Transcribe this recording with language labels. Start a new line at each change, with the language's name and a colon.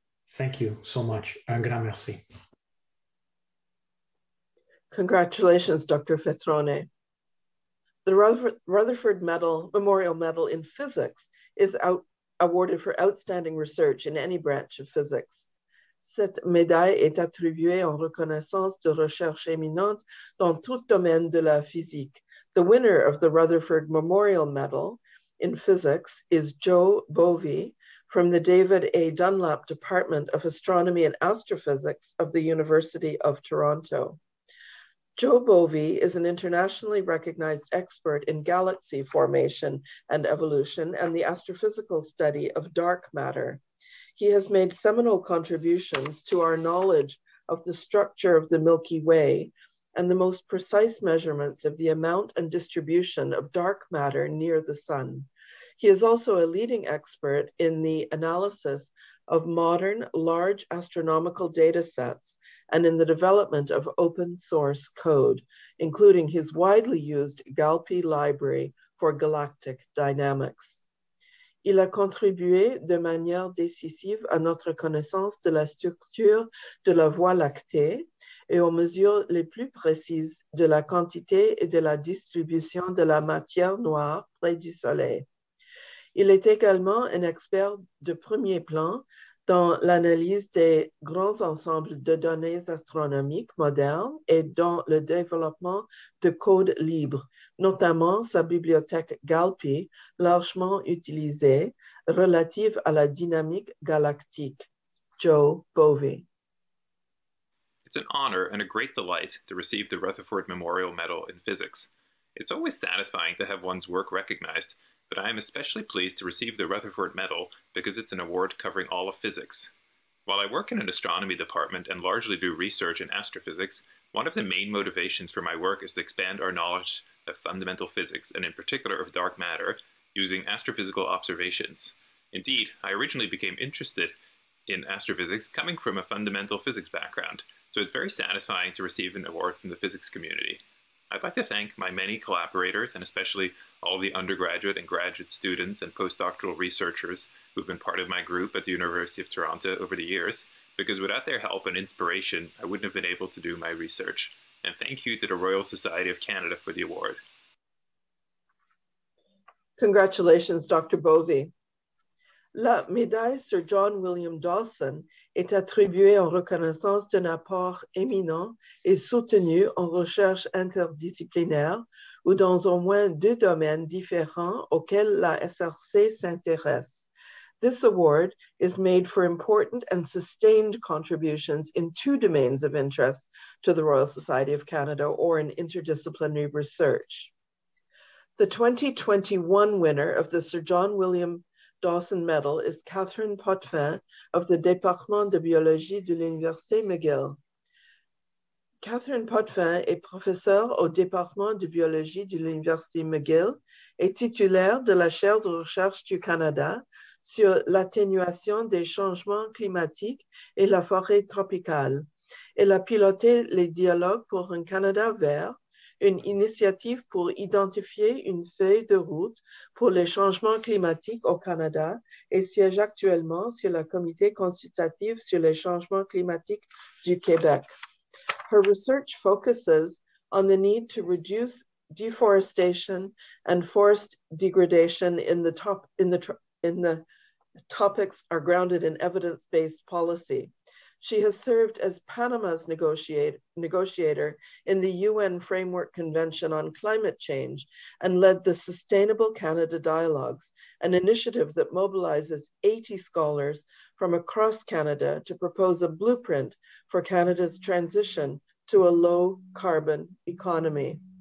English: Thank you so much.
French: Un grand merci.
English: Congratulations, Dr. Vetrone. The Rutherford Memorial Medal in Physics is awarded for outstanding research in any branch of physics.
French: Cette médaille est attribuée en reconnaissance de recherche éminente dans tout domaine de la physique.
English: The winner of the Rutherford Memorial Medal in Physics is Joe Bovee from the David A. Dunlap Department of Astronomy and Astrophysics of the University of Toronto. Joe Bovee is an internationally recognized expert in galaxy formation and evolution and the astrophysical study of dark matter. He has made seminal contributions to our knowledge of the structure of the Milky Way and the most precise measurements of the amount and distribution of dark matter near the sun. He is also a leading expert in the analysis of modern large astronomical data sets and in the development of open source code, including his widely used GALPI library for galactic dynamics.
French: Il a contribué de manière décisive à notre connaissance de la structure de la Voie lactée et aux mesures les plus précises de la quantité et de la distribution de la matière noire près du Soleil. Il est également un expert de premier plan dans l'analyse des grands ensembles de données astronomiques modernes et dans le développement de codes libres, notamment sa bibliothèque GALPI, largement utilisée, relative à la dynamique galactique.
English: Joe Bovee. It's an honor and a great delight to receive the Rutherford Memorial Medal in Physics. It's always satisfying to have one's work recognized, but I am especially pleased to receive the Rutherford Medal because it's an award covering all of physics. While I work in an astronomy department and largely do research in astrophysics, one of the main motivations for my work is to expand our knowledge of fundamental physics, and in particular of dark matter, using astrophysical observations. Indeed, I originally became interested in astrophysics coming from a fundamental physics background, so it's very satisfying to receive an award from the physics community. I'd like to thank my many collaborators and especially all the undergraduate and graduate students and postdoctoral researchers who've been part of my group at the University of Toronto over the years, because without their help and inspiration, I wouldn't have been able to do my research. And thank you to the Royal Society of Canada for the award. Congratulations, Dr. Bovee.
French: La médaille Sir John William Dawson est attribuée en reconnaissance d'un apport éminent et soutenu en recherche interdisciplinaire ou dans au moins 2 domaines différents auxquels la SRC s'intéresse.
English: This award is made for important and sustained contributions in 2 domains of interest to the Royal Society of Canada or in interdisciplinary research. The 2021 winner of the Sir John William Dawson Medal is Catherine Potvin of the Département de Biologie de l'Université McGill.
French: Catherine Potvin est professeure au Département de Biologie de l'Université McGill et titulaire de la chaire de recherche du Canada sur l'atténuation des changements climatiques et la forêt tropicale. Elle a piloté les dialogues pour un Canada vert, une initiative pour identifier une feuille de route pour les changements climatiques au Canada et siège actuellement sur le comité consultatif sur les changements climatiques du Québec.
English: Her research focuses on the need to reduce deforestation and forest degradation in the topics are grounded in evidence-based policy. She has served as Panama's negotiator in the UN Framework Convention on Climate Change and led the Sustainable Canada Dialogues, an initiative that mobilizes 80 scholars from across Canada to propose a blueprint for Canada's transition to a low-carbon economy.